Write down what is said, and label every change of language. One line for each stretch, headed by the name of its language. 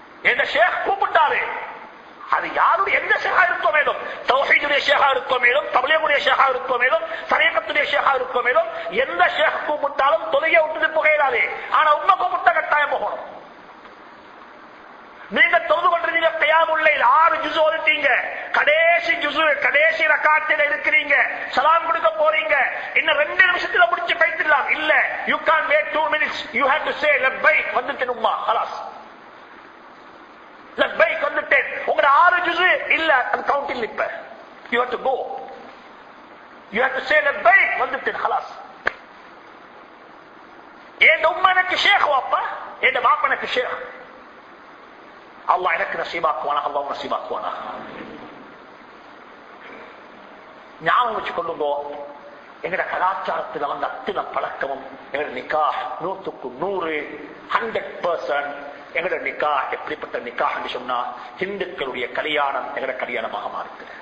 Tamil: என் ஷேக் கூப்பிட்டாரு, அது யாருடைய எந்த ஷேகா இருக்கோ மேலும், தௌஹீதுடைய ஷேகா இருக்கோ மேலும், தப்லீகுடைய ஷேகா இருக்கோ மேலும், தரீகத்துடைய ஷேகா இருக்கோ மேலும், எந்த ஷேக் கூப்பிட்டாலும் தொழுகை விட்டுட்டு போகிறாரு. ஆனா உம்மா கூப்பிட்டா கட்டாயம் போகணும். நீங்க தொழுது கொண்டிருந்தீங்க, கியாமுல் லைல் 6 ஜுஸ் ஓதிட்டீங்க, கடைசி ஜுஸ் கடைசி ரக்காத்தில இருக்கிறீங்க, சலாம் கொடுக்க போறீங்க, இன்னும் 2 நிமிஷத்துல முடிச்சு போயிடலாம்.
English: இல்ல, you can't wait 2 minutes, you have to say லப்பைக்.
Tamil: வந்துட்டேன் உம்மா, خلاص லப்பைக் வந்துட்டேன். உங்க 6 ஜுஸ் இல்ல, அது கவுண்ட் இல்ல. இப்ப
English: you have to go, you have to say லப்பைக்
Tamil: வந்துட்டேன்,
English: خلاص.
Tamil: ஏன் உம்மா என்ன எனக்கு ஷேக் வாப்பா, என் பாப்பா எனக்கு ஷேக். அல்லாஹ் எனக்கு நசீபாக்குவானா, அல்லாஹ் நசீபாக்குவானா. ஞாபகம் வச்சு கொள்ளுங்கோ, எங்கட கலாச்சாரத்தில் வந்து அத்தனை பழக்கமும் எங்கட நிக்கா 100க்கு 100 100% எங்கட நிக்கா எப்படிப்பட்ட நிக்கா என்று சொன்னா இந்துக்களுடைய கல்யாணம் எங்கட கல்யாணமாக மாறுது.